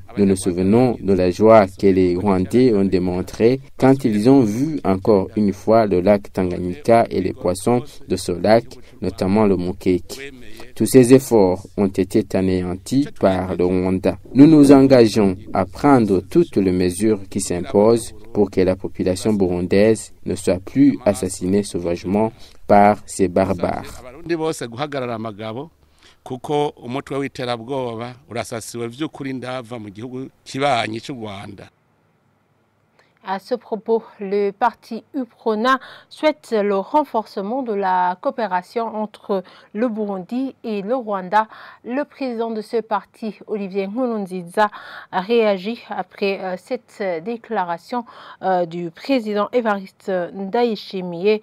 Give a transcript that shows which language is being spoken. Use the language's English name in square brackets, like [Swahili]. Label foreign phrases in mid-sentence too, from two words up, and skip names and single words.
[French] Nous nous souvenons de la joie que les Rwandais ont démontrée quand ils ont vu encore une fois le lac Tanganyika et les poissons de ce lac, notamment le mukeke. Tous ces efforts ont été anéantis par le Rwanda. Nous nous engageons à prendre toutes les mesures qui s'imposent pour que la population burundaise ne soit plus assassinée sauvagement par ces barbares. [Rundi] Kuko umutwe w'iterabwoba urasasiwe vy'ukuri ndava mu gihugu kibanyi cy'u Rwanda. [French] À ce propos, le parti UPRONA souhaite le renforcement de la coopération entre le Burundi et le Rwanda. Le président de ce parti, Olivier Nkurunziza, a réagi après cette déclaration du président Évariste Ndayishimiye.